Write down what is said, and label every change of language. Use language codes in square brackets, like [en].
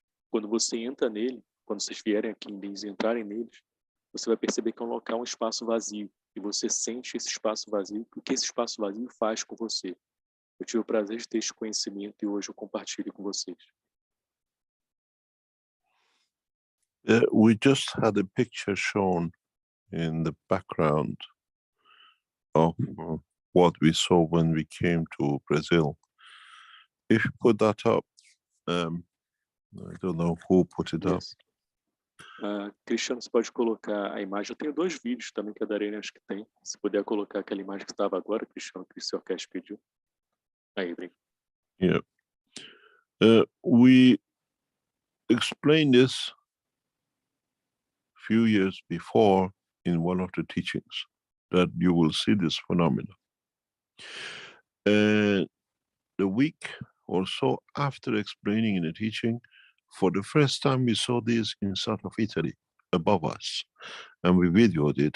[pt] Quando você entra nele, quando vocês vierem aqui em MINS e entrarem neles, você vai perceber que é um local, um espaço vazio. E você sente esse espaço vazio, o que esse espaço vazio faz com você. Eu tive o prazer de ter esse conhecimento e hoje eu compartilho com vocês. [en] We just had a picture shown in the background of what we saw when we came to Brazil. If you put that up, I don't know who put it up. [pt] Cristiano, você pode colocar a imagem. Eu tenho 2 vídeos também que a Darene acho que tem. Se puder colocar aquela imagem que estava agora, Cristiano, que o seu Keshe pediu. Aí, Brin. [en] Yeah. We explained this few years before in one of the teachings, that you will see this phenomenon. The week or so after explaining in the teaching, for the first time we saw this in south of Italy, above us, and we videoed it.